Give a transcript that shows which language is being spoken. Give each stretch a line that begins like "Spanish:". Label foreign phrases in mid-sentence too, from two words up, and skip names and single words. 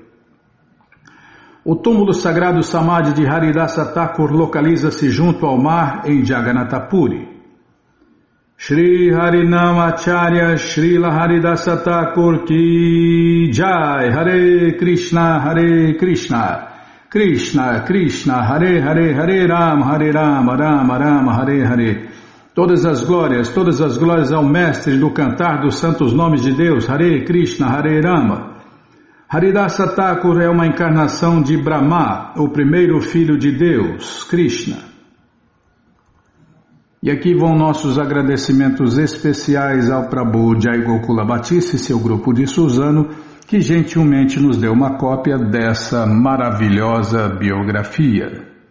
Portuguese: O túmulo sagrado Samadhi de Haridasa Thakur localiza-se junto ao mar em Jagannatha Puri.
Hindi: Shri Harinamacharya Srila Haridasa Thakur Ki Jai.
Sanskrit: Hare Krishna, Krishna Krishna, Hare Hare, Hare Rama, Rama Rama, Hare Hare.
Portuguese: Todas as glórias ao mestre do cantar dos santos nomes de Deus,
Sanskrit: Hare Krishna, Hare Rama.
Portuguese: Haridasa Thakur é uma encarnação de Brahma, o primeiro filho de Deus, Krishna. E aqui vão nossos agradecimentos especiais ao Prabhu Jai Gokula Batista e seu grupo de Suzano, que gentilmente nos deu uma cópia dessa maravilhosa biografia.